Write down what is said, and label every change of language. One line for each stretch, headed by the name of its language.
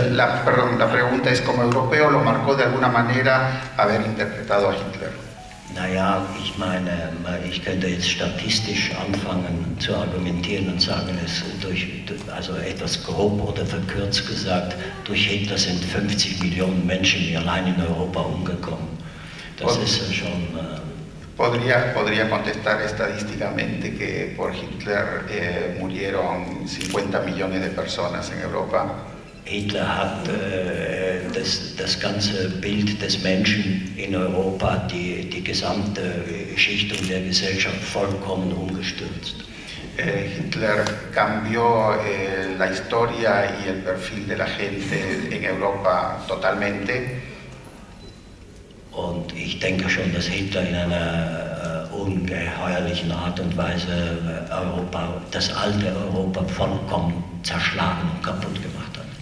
Spanish: la pregunta es, como europeo, ¿lo marcó de alguna manera haber interpretado a Hitler?
German: Naja, ich meine, ich könnte jetzt statistisch anfangen zu argumentieren und sagen, also etwas grob oder verkürzt gesagt, durch Hitler sind 50 Millionen Menschen allein in Europa umgekommen. Das ist schon...
Spanish: Podría contestar estadísticamente que por Hitler murieron 50 millones de personas en Europa.
German: Hitler hat das ganze Bild des Menschen in Europa, die gesamte Schichtung der Gesellschaft vollkommen umgestürzt.
Spanish: Hitler cambió la historia y el perfil de la gente en Europa totalmente.
German: Und ich denke schon, dass Hitler in einer ungeheuerlichen Art und Weise das alte Europa vollkommen zerschlagen und kaputt gemacht hat.